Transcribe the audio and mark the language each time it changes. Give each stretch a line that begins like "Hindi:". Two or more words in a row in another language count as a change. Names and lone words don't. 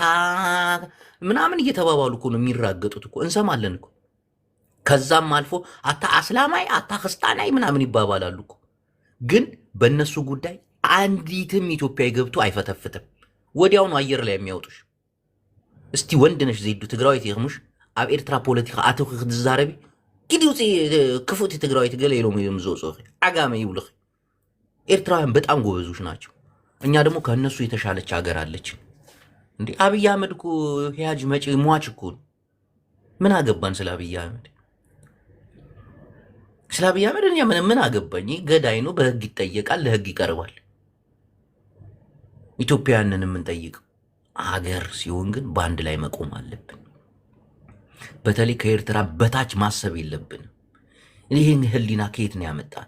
Amharic: ምናምን እየተባባሉ እኮ ነው የሚራገጡት እኮ እንሰማለን እኮ። ከዛም አልፎ
Tigrinya: አታ አስላማይ፣ አታ ክርስቲያናይ
Amharic: ምናምን ይባባላሉ እኮ። ግን በእነሱ ጉዳይ አንዲትም ኢትዮጵያዊ ገብቶ አይፈተፍትም። ወዲያውኑ አየር ላይ የሚያወጡሽ። እስቲ ወንድ ነሽ ዜዱ
Tigrinya: ትግራዊት ይኽሙሽ ኣብ ኤርትራ ፖለቲካ ኣተኺ ክትዛረቢ ግዲ ውፅ ክፉት ትግራዊት ገለ ኢሎም እዮም ዝወፅኡ ዓጋመ ይብልኽ።
Amharic: ኤርትራውያን በጣም ጎበዞች ናቸው። እኛ ደግሞ ከእነሱ የተሻለች ሀገር አለች። እንዴ አብይ አህመድ እኮ ሂያጅ መጪ ሟች እኮ ምን አገባን ስለ አብይ አህመድ? ስለ አብይ አህመድ እኛ ምን አገባኝ? ገዳይ ነው፣ በህግ ይጠየቃል፣ ለህግ ይቀርባል። ኢትዮጵያውያንን የምንጠይቀው አገር ሲሆን ግን በአንድ ላይ መቆም አለብን። በተለይ ከኤርትራ በታች ማሰብ የለብንም። ይህን ህሊና ከየት ነው ያመጣን?